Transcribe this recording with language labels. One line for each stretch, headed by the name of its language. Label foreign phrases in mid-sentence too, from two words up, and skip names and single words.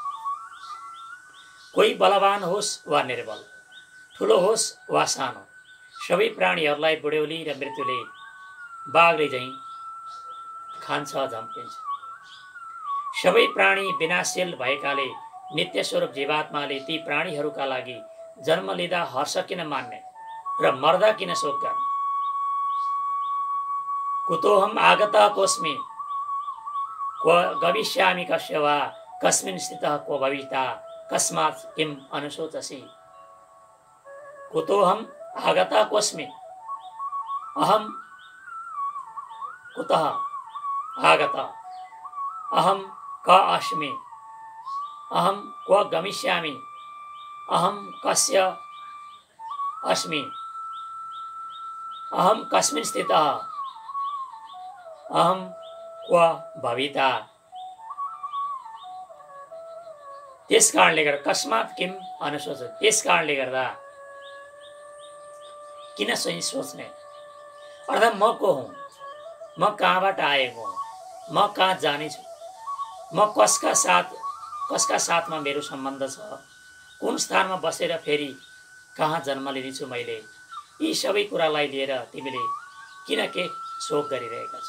Nepali: कोही बलवान होस् वा निर्बल, ठुलो होस् वा सानो, सबै प्राणीहरूलाई बुढ्यौली र मृत्युले बाघले झैँ खान्छ, झम्पिन्छ। सबै प्राणी विनाशशील भएकाले नित्य स्वरूप जीवात्माले ती प्राणीहरूका लागि जन्म लिँदा हर्ष किन मान्ने र मर्दा किन शोक गर्ने?
Sanskrit: कुतोहम आगतः कोस्मि क्व गमिष्यामि कस्य वा कस्मिन् स्थितः क्व भविता कस्मात् किम अनुशोचसि। कुतोहम आगतः कोस्मि, अहम कुतः आगतः, अहम क अस्मि, अहम क्व गमिष्यामि, अहम कस्य अस्मि, अहम कस्मिन् स्थितः, अहम क्व भविता।
Nepali: त्यस कारणले गर्दा
Sanskrit: कस्मात् किम अनुशोच,
Nepali: त्यस कारणले गर्दा किन सही सोच्ने? अर्थात् म को हुँ, म कहाँबाट आएको हुँ, म कहाँ जानेछु, म कसका साथमा मेरो सम्बन्ध छ, कुन स्थानमा बसेर फेरि कहाँ जन्म लिनेछु मैले, यी सबै कुरालाई लिएर तिमीले किन के शोक गरिरहेका छौ?